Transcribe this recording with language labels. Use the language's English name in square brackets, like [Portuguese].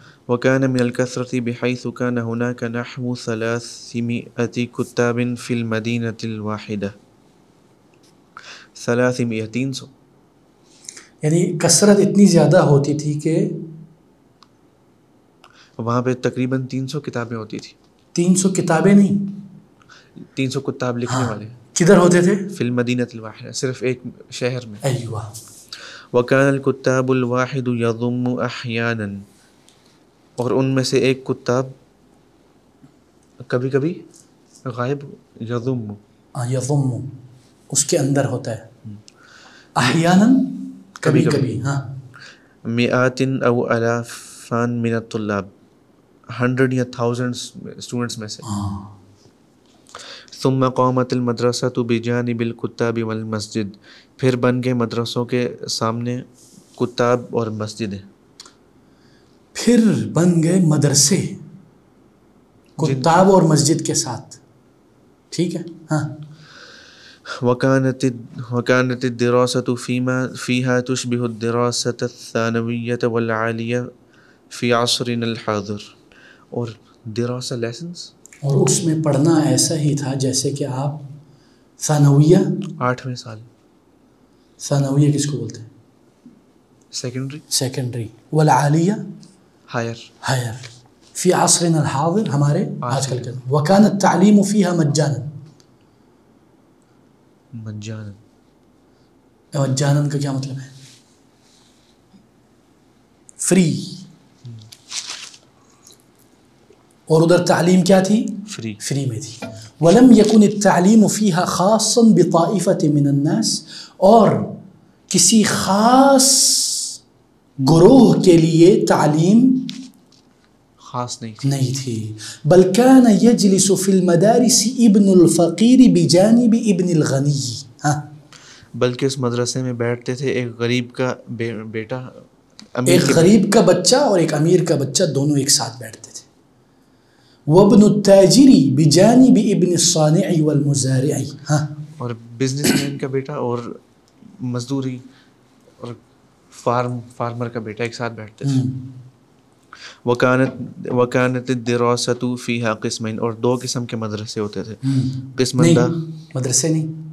[Arabic] وكان من الكثرة بحيث كان هناك نحو 300 كتاب في المدينة الواحدة. 300 [Urdu] یعنی کثرت اتنی زیادہ ہوتی تھی کہ وہاں پہ تقریباً 300 کتابیں ہوتی تھی. 300 کتابیں نہیں، 300 کتاب لکھنے والے. کدھر ہوتے تھے؟ [Arabic] فی المدینۃ الواحدہ، [Urdu] صرف ایک شہر میں. ایوہ. [Arabic] وكان الكتاب الواحد يضم احيانا، [Urdu] اور ان میں سے ایک کتاب کبھی کبھی غائب. [Arabic] یضم، [Urdu] یضم اس کے اندر ہوتا ہے. احیانا کبھی کبھی. ہاں. [Arabic] مئات او الافان من الطلاب، [Urdu] 100 یا 1000 اسٹوڈنٹس میں سے. [Arabic] ثم قامت المدرسۃ بجانب الکتاب والمسجد، [Urdu] پھر بن گئے مدرسوں کے سامنے کتاب اور مسجدیں. پھر بن گئے مدرسے کتاب اور مسجد کے ساتھ. ٹھیک ہے. ہاں. [Arabic] وكانت الدراسة فيها تشبه الدراسة الثانوية والعالية في عصرنا الحاضر، [Urdu] اور دراسہ لیسنس، اور اس میں پڑھنا ایسا ہی تھا جیسے کہ آپ ثانویہ 8ویں سال. ثانویہ کس کو بولتے ہیں؟ سیکنڈری. [Arabic] والعالیہ ہائر. فی عصرنا الحاضر، [Urdu] ہمارے آج کل کے. [Arabic] وکان التعلیم فیہا مجانا. [Urdu] مجانا کا کیا مطلب ہے؟ فری. اور ادھر تعلیم کیا تھی؟ فری میں تھی. [Arabic] ولم یکن التعلیم فیہا خاصا بطائفۃ من الناس، [Urdu] اور کسی خاص گروہ کے لیے تعلیم خاص نہیں تھی. [Arabic] بل کان یجلس فی المدارس ابن الفقیر بجانب ابن الغنی. ہاں، [Urdu] بلکہ اس مدرسے میں بیٹھتے تھے ایک غریب کا بیٹا، ایک غریب کا بچہ اور ایک امیر کا بچہ، دونوں ایک ساتھ بیٹھتے تھے. [Arabic] وابن التاجر بجانب ابن الصانع والمزارع. [Urdu] ہاں، اور بزنس مین کا بیٹا اور مزدوری اور فارمر کا بیٹا ایک ساتھ بیٹھتے تھے. [Arabic] وکانت الدراسۃ فیہا قسمین، [Urdu] اور 2 قسم کے مدرسے ہوتے تھے. قسم مدرسے نہیں،